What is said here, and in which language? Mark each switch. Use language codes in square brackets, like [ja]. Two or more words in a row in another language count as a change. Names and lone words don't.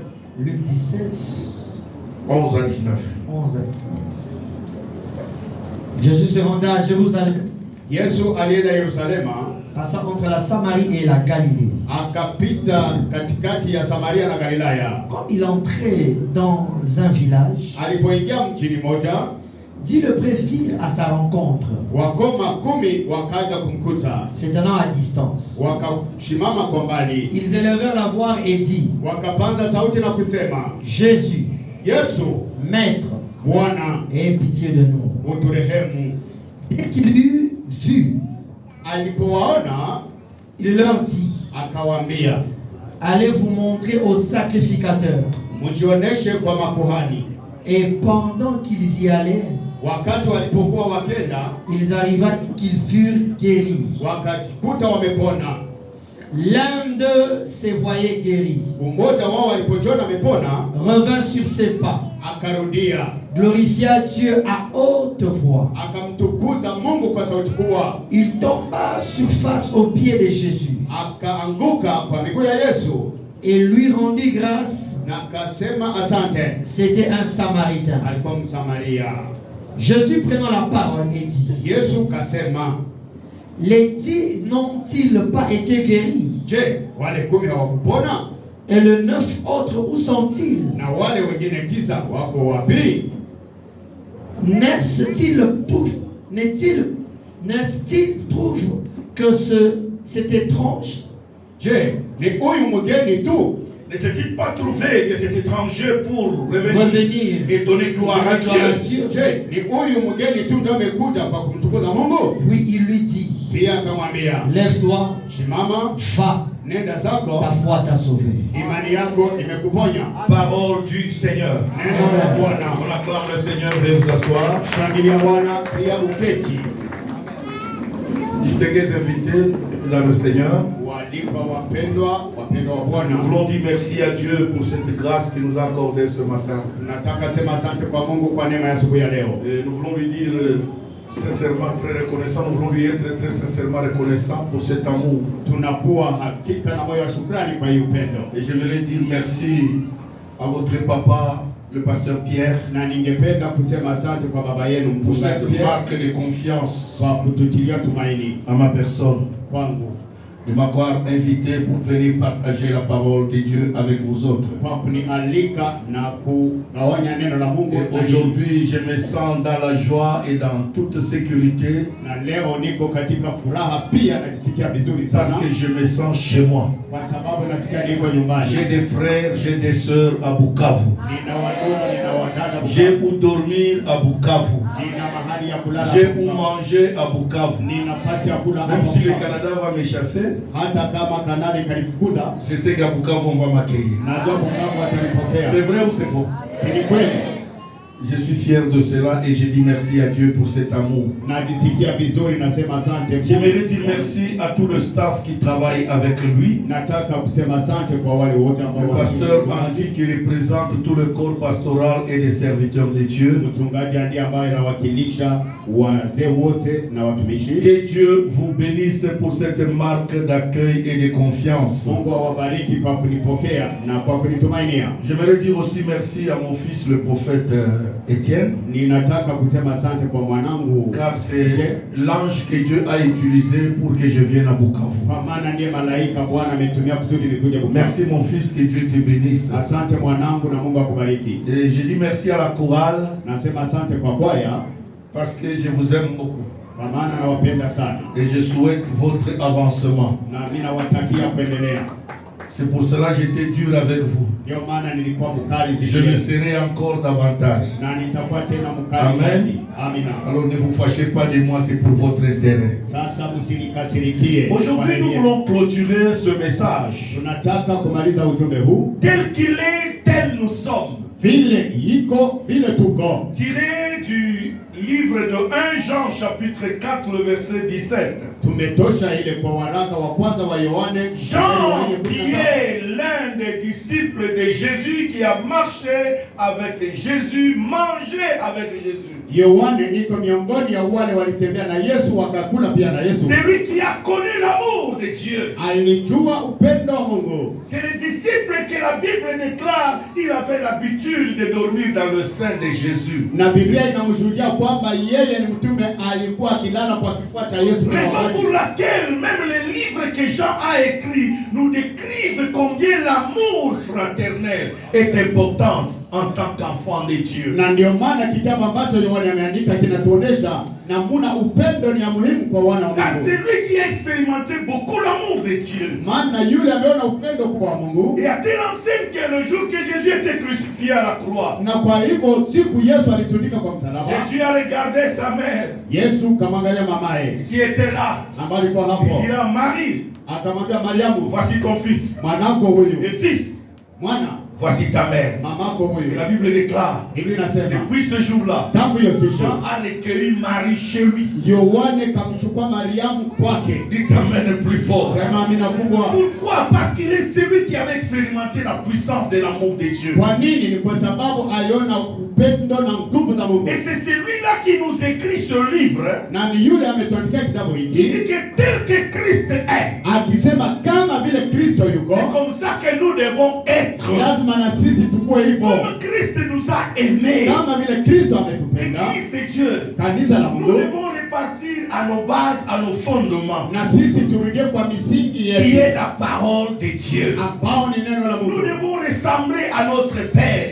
[fr] Luc 17, 11 à 19. 11 à 19. Jésus se rendait à Jérusalem, [sw] Yesu alienda Yerusalema, [fr] passant entre la Samarie et la Galilée. [sw] akapita katikati ya Samaria na Galilaya. [fr] Comme il entrait dans un village, [sw] Alipoingia mjini moja, [fr] 10 le préfirent à sa rencontre, [sw] wakoma 10 wakaja kumkuta, [fr] se tenant à distance. [sw] wakashimama kwa mbali, [fr] Ils élevèrent la voix et dit, [sw] wakapanza sauti na kusema, [fr] Jésus, [sw] Yesu, [fr] Maître, [sw] Bwana, [fr] aie pitié de nous. [sw] uturehemu. [fr] Dès qu'il eut vu, [sw] Alipowaona [fr] il leur dit, [sw] akawaambia, [fr] allez vous montrer au sacrificateur. [sw] mjioneshe kwa makuhani. [fr] Et pendant qu'ils y allaient, [sw] Wakati walipokuwa wakenda, [fr] ils arrivaient qu'ils furent guéris. [sw] wakajikuta wamepona. [fr] L'un d'eux se voyait guéri, [sw] Mmoja wao walipojiona amepona, [fr] revint sur ses pas, [sw] akarudia, [fr] glorifia Dieu à haute voix. [sw] akamtukuza Mungu kwa sauti kubwa, [fr] Il tomba sur face aux pieds de Jésus [sw] akaanguka kwa miguu ya Yesu [fr] et lui rendit grâce. [sw] na akasema asante. [fr] C'était un Samaritain. [sw] Alikuwa Msamaria. [fr] Jésus prenant la parole et dit, [sw] Yesu kasema, [fr] les 10 n'ont-ils pas été guéris? [sw] je, wale 10 hawakupona? [fr] Et les 9 autres, où sont-ils? [sw] Na wale wengine 9 wako wapi? [fr] N'est-il trouve que c'est étrange? [sw] Je, ni huyu mgeni tu? [fr] Ne s'est-il pas trouvé que cet étranger pour Revenir et donner gloire à Dieu? [sw] Je, ni huyu mgeni tu ndio amekuja kwa kumtukuza Mungu? [fr] Puis il lui dit, [sw] Pia akamwambia, [fr] lève-toi, [sw] simama, [fr] va, [sw] nenda zako, [fr] ta foi t'a sauvé. [sw] imani yako imekuponya. [fr] Parole du Seigneur. [sw] Neno la Bwana. [fr] On acclame le Seigneur, veuillez vous asseoir. [sw] Shangilia Bwana, pia uketi. [fr] Distingués invités dans le Seigneur, [sw] Waalikwa wapendwa, wapendwa wa Bwana. [fr] nous voulons dire merci à Dieu pour cette grâce qu'il nous a accordée ce matin. [sw] Nataka sema asante kwa Mungu kwa neema ya asubuhi ya leo. [fr] Et nous voulons lui dire sincèrement très reconnaissant, nous voulons lui être très sincèrement reconnaissant pour cet amour. [sw] Tunakuwa hakika na moyo wa shukrani kwa hii upendo. [fr] Et je voulais dire merci à votre papa, le pasteur Pierre, [sw] Na ningependa kusema asante kwa baba yenu [fr] pour [sw] mchungaji [fr] cette Pierre marque de confiance [sw] kwa kututilia tumaini [fr] à ma personne, [sw] kwangu, [fr] de m'avoir invité pour venir partager la parole de Dieu avec vous autres. [sw] kwa kunialika na kugawanya neno la Mungu. [fr] Et aujourd'hui, je me sens dans la joie et dans toute sécurité [sw] Na leo niko katika furaha, pia najisikia vizuri [fr] parce [sw] sana [fr] que je me sens chez moi. [sw] kwa sababu nasikia niko nyumbani. [fr] J'ai des frères, j'ai des sœurs à Bukavu. [sw] Nina wadogo, nina wadada [fr] J'ai Bukavu. où dormir à Bukavu. [sw] Nina mahali ya kulala [fr] J'ai Bukavu. où manger à Bukavu. [sw] Nina nafasi ya kula [fr] Même [sw] hapa [fr] si le Bukavu. Canada va me chasser, [sw] Hata kama Kanada ikanifukuza, [fr] je sais qu'à Bukavu on va m'accueillir. [sw] najua Bukavu watanipokea. [fr] C'est vrai ou c'est faux? [sw] Ni kweli. [fr] Je suis fier de cela et je dis merci à Dieu pour cet amour. [sw] Najisikia vizuri, nasema asante. [fr] J'aimerais dire merci à tout le staff qui travaille avec lui. [sw] Nataka kusema asante kwa wale wote ambao [fr] Le pasteur Andy qui représente tout le corps pastoral et les serviteurs de Dieu. [sw] mchungaji ndiye ambaye anawakilisha wazee wote na watumishi. [fr] Que Dieu vous bénisse pour cette marque d'accueil et de confiance. [sw] Mungu awabariki kwa kunipokea na kwa kunitumainia. [fr] J'aimerais dire aussi merci à mon fils le prophète Étienne, [sw] Ninataka kusema asante kwa mwanangu, [fr] car c'est l'ange que Dieu a utilisé pour que je vienne à Bukavu. [sw] kwa maana ndiye malaika Bwana ametumia kusudi nikuje Bukavu. [fr] Merci mon fils, que Dieu te bénisse. [sw] Asante mwanangu na Mungu akubariki. [fr] Et je dis merci à la chorale [sw] Nasema asante kwa kwaya [fr] parce que je vous aime beaucoup. [sw] kwa maana nawapenda sana [fr] Et je souhaite votre avancement. [sw] na ninawatakia kuendelea. [fr] C'est pour cela que j'étais dur avec vous. [sw] Ndio maana nilikuwa mkali [fr] Je [sw] zaidi [fr] le serai encore davantage. [sw] na nitakuwa tena mkali [fr] Amen. [sw] zaidi. Amina. [fr] Alors ne vous fâchez pas de moi, c'est pour votre intérêt. [sw] Sasa msinikasirikie. [fr] Aujourd'hui, nous voulons clôturer ce message. [sw] Tunataka kumaliza ujumbe huu [fr] Tel qu'il est, tel nous sommes. [sw] vile iko vile tuko. [fr] Tiré du livre de 1 Jean chapitre 4 le verset 17. [sw] Tumetosha ile kwa waraka wa kwanza wa Yohane. [fr] Jean, qui est l'un des disciples de Jésus, qui a marché avec Jésus, mangé avec Jésus. [sw] Yohane iko miongoni ya wale walitembea na Yesu wakakula pia na Yesu. [fr] C'est lui qui a connu l'amour de Dieu. [sw] Alijua upendo wa Mungu. [fr] C'est le disciple que la Bible déclare, il avait l'habitude de dormir dans le sein de Jésus. [sw] Na Biblia inamshuhudia kwamba yeye ni mtume alikuwa akilala kwa kifua cha Yesu. [fr] Raison pour laquelle même les livres que Jean a écrits nous décrivent combien l'amour fraternel est important en tant qu'enfant de Dieu. [sw] Na ndio maana kitabu ambacho Yohana ameandika kinatuonesha namuna upendo ni ya muhimu kwa wana wa Mungu. [fr] Car c'est lui qui a expérimenté beaucoup l'amour de Dieu. [sw] Maana yule ameona upendo kwa Mungu. [fr] Et a-t-il enseigné que le jour que Jésus était crucifié à la croix, [sw] na kwa hivyo siku Yesu alitundika kwa msalaba, [fr] Jésus a regardé sa mère, [sw] Yesu kamwangalia mamaye [fr] qui était là, [sw] ambaye alikuwa hapo, [fr] il a Marie, [sw] akamwambia Mariamu, [fr] voici ton fils, [sw] mwanako huyu, [fr] et fils, [sw] mwana, [fr] voici ta mère. [sw] mamako huyu. [fr] Et la Bible déclare, [sw] Biblia inasema [fr] depuis ce jour-là, [sw] tangu hiyo siku [fr] Jean a recueilli Marie chez lui. [sw] Yohane kamchukua Mariamu kwake. [fr] Dites amen plus fort. [sw] Sema amina kubwa. [fr] Pourquoi? Parce qu'il est celui qui avait expérimenté la puissance de l'amour de Dieu. [sw] Kwa nini? Ni kwa sababu aliona upendo na nguvu za Mungu. [fr] Et c'est celui-là qui nous écrit ce livre. [sw] Na ni yule ametuandikia kitabu [fr] Il [sw] hiki [fr] dit que tel que Christ est, [sw] akisema kama vile Kristo yuko, [fr] c'est comme ça que nous devons être. [sw] lazima na sisi tukue hivyo. [fr] Comme Christ nous a aimés, [sw] Kama vile Kristo ametupenda, [fr] l'Église de Dieu, [sw] kanisa la [fr] nous [sw] Mungu, [fr] devons repartir à nos bases, à nos fondements, [sw] na sisi turudie kwa misingi [fr] qui [sw] yetu [fr] est la parole de Dieu. [sw] ambao ni neno la [fr] Nous [sw] Mungu. [fr] devons ressembler à notre Père.